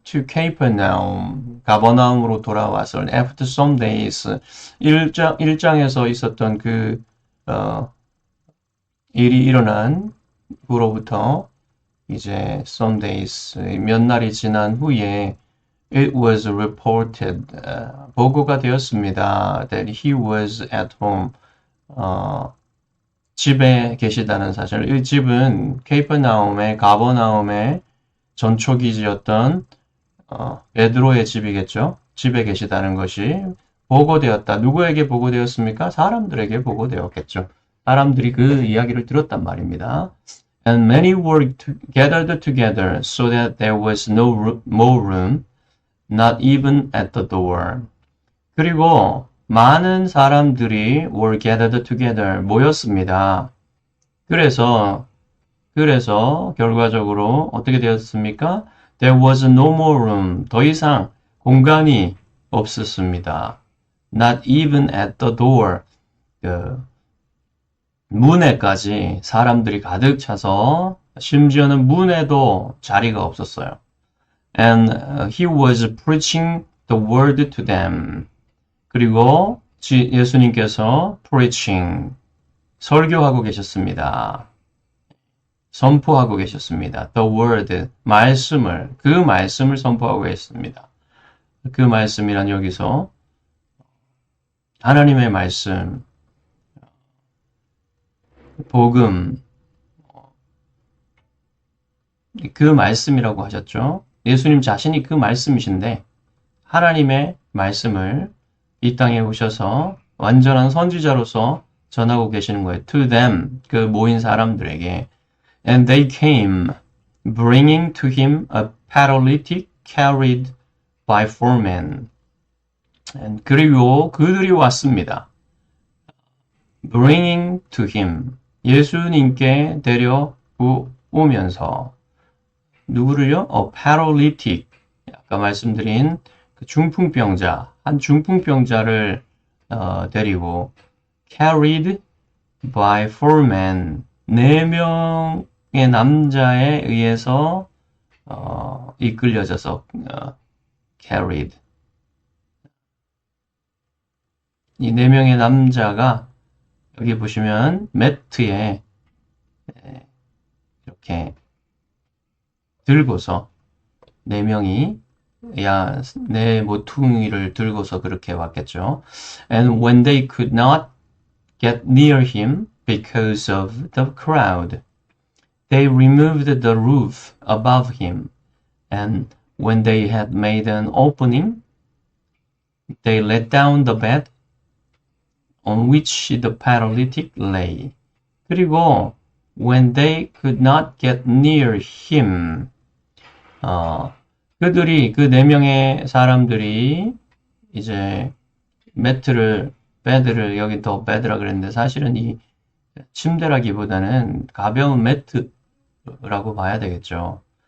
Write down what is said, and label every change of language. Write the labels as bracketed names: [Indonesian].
[English] To Capernaum, [Korean] 가버나움으로 돌아왔을 때 [English] after some days, [Korean] 1장에서 있었던 그 일이 일어난 후로부터 이제 [English] some days, [Korean] 몇 날이 지난 후에 [English] it was reported, [Korean] 보고가 되었습니다. [English] That he was at home, [Korean] 집에 계시다는 사실. 이 집은 가버나움의 전초기지였던 베드로의 집이겠죠. 집에 계시다는 것이 보고되었다. 누구에게 보고되었습니까? 사람들에게 보고되었겠죠. 사람들이 그 이야기를 들었단 말입니다. [English] And many were gathered together so that there was no more room, not even at the door. [Korean] 그리고 많은 사람들이 [English] were gathered together, [Korean] 모였습니다. 그래서 결과적으로 어떻게 되었습니까? [English] There was no more room, [Korean] 더 이상 공간이 없었습니다. [English] Not even at the door, [Korean] 문에까지 사람들이 가득 차서 심지어는 문에도 자리가 없었어요. [English] And he was preaching the word to them. [Korean] 그리고 예수님께서 preaching, 설교하고 계셨습니다. 선포하고 계셨습니다. [English] The word, [Korean] 그 말씀을 선포하고 계셨습니다. 그 말씀이란 여기서 하나님의 말씀, 복음, 그 말씀이라고 하셨죠. 예수님 자신이 그 말씀이신데 하나님의 말씀을 이 땅에 오셔서 완전한 선지자로서 전하고 계시는 거예요. [English] To them, [Korean] 그 모인 사람들에게. [English] And they came, bringing to him a paralytic carried by 4 men. [Korean] 그리고 그들이 왔습니다. [English] Bringing to him, [Korean] 예수님께 데려오면서 누구를요? paralytic, 아까 말씀드린 그 중풍병자, 한 중풍병자를 데리고 [English] carried by 4 men, [Korean] 4명의 남자에 의해서 이끌려져서 carried. 이 4명의 남자가 여기 보시면 매트에 이렇게 들고서 4명이 내 모퉁이를 들고서 그렇게 왔겠죠. [English] And when they could not get near him because of the crowd, they removed the roof above him. And when they had made an opening, they let down the bed on which the paralytic lay. [Korean] 그리고 [English] when they could not get near him, [Korean] 그들이 그 4명의 사람들이 이제 베드를 여기 더 베드라 그랬는데 사실은 이 침대라기보다는 가벼운 매트라고 봐야 되겠죠.